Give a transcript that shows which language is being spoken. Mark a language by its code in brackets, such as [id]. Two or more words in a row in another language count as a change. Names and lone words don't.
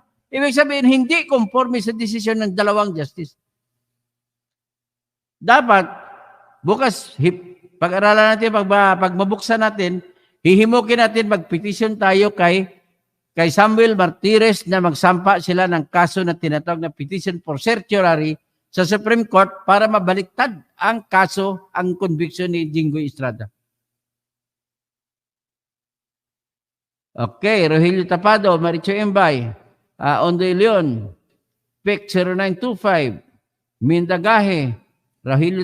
[tl] Ibig sabihin, hindi conforme sa desisyon ng 2 justice. Dapat, bukas, pag-aralan natin, pag mabuksan natin, hihimukin natin, mag-petition tayo kay Samuel Martires na magsampa sila ng kaso na tinatawag na [en] petition for certiorari [tl] sa Supreme Court para mabaliktad ang kaso, ang conviction ni Jinggoy Estrada. Okay, Rogelio Tapado, Maricho Embay, Ondoy Leon, PEC 0925, Mindagahe, Rogelio